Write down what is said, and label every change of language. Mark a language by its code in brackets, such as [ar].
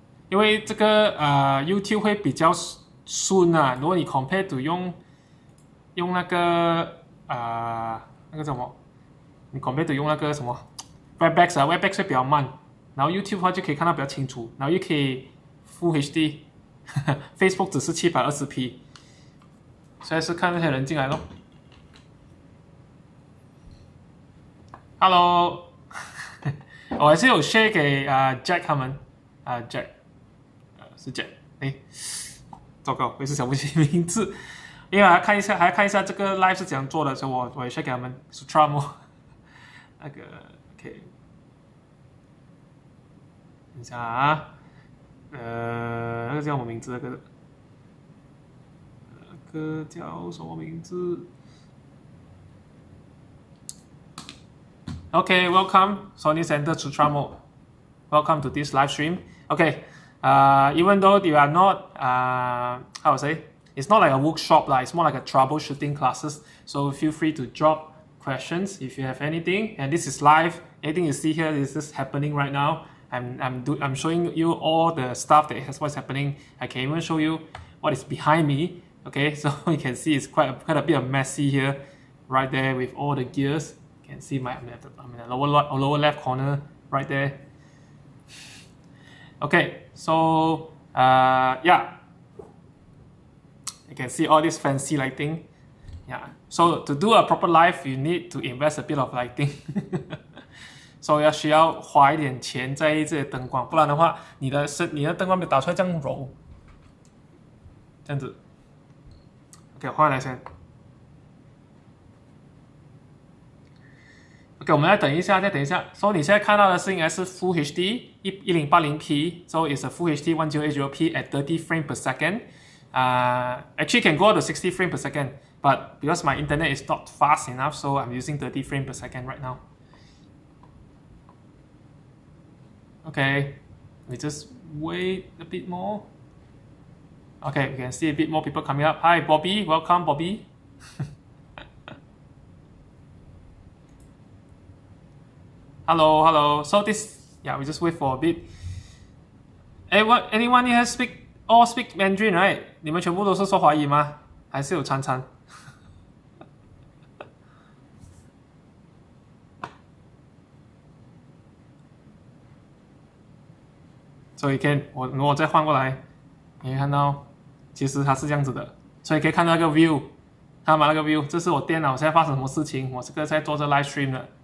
[zh] 因为这个YouTube 会比较顺啊，如果你 [en] compare to [zh] 用那个那个什么，你 compare to 用那个什么 Webex 啊 ，Webex 会比较慢，然后 YouTube 的话就可以看到比较清楚，然后又可以 Full HD，Facebook 只是720p， 所以是看那些人进来咯。 Hello， 我还是有 share 给Jack 他们Jack。是Jack，糟糕，我一时想不起名字，因为还要看一下这个 live 是怎样做的，所以我也是给他们 Stramo 那个 OK， 等一下啊，那个叫什么名字？那个叫什么名字 [en] ？OK，welcome Sony Center to Stramo，welcome to this live stream。OK。Even though they are not, how to say, it's not like a workshop lah. It's more like a troubleshooting classes. So feel free to drop questions if you have anything. And this is live. Anything you see here is just happening right now. I'm showing you all the stuff that is what's happening. I can even show you what is behind me. Okay, so you can see it's quite a bit of messy here, right there with all the gears. You can see I'm in the lower left corner, right there. Okay, so yeah, you can see all this fancy lighting. Yeah, so to do a proper live, you need to invest a bit of lighting. [zh] So 需要花一点钱在这些灯光，不然的话，你的灯光没有打出来这样柔，这样子。 OK， 换来先。 OK， 我们再等一下。 [en] So [zh] 你现在看到的是应该是 [en] Full HD 1080p， so it's a Full HD 1080p at 30 frames per second. Actually can go to 60 frames per second, but because my internet is not fast enough, so I'm using 30 frames per second right now. Okay, we just wait a bit more. Okay, we can see a bit more people coming up. Hi, Bobby. Welcome, Bobby. Hello. So yeah, we just wait for a bit. Anyone here speak Mandarin, right? [zh] 你们全部都是说华语吗？还是有掺？所以如果再换过来，你可以看到，其实它是这样子的，所以可以看到那个 view， 看到吗？那个 view， 这是我电脑现在发生什么事情，我这个在做这 live stream 的。